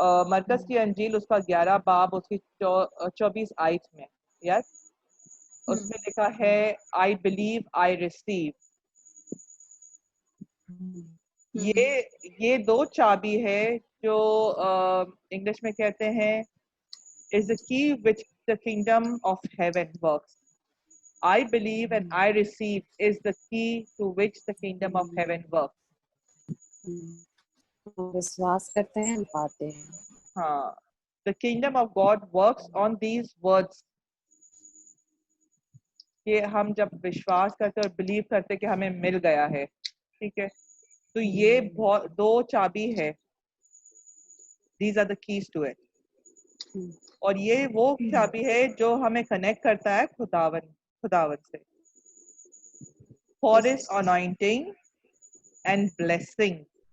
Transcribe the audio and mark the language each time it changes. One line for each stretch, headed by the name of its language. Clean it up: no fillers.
Hindi: मरकज की अंजील उसका 11 बाब उसकी 24 आयत में, यार, उसमें लिखा है
English: I believe I receive.
Hindi: ये दो चाबी है जो इंग्लिश में कहते हैं
English: is the key which the kingdom of heaven works. I believe and I receive is the key to which the kingdom of heaven works.
Hindi: विश्वास करते हैं, पाते हैं।
English: हाँ, the kingdom of God works on these words.
Hindi: कि हम जब विश्वास करते और बिलीव करते कि हमें मिल गया है, ठीक है, तो ये दो चाबी है,
English: these are the keys to it.
Hindi: और ये वो चाबी है जो हमें कनेक्ट करता है खुदावन से,
English: for his anointing and blessing.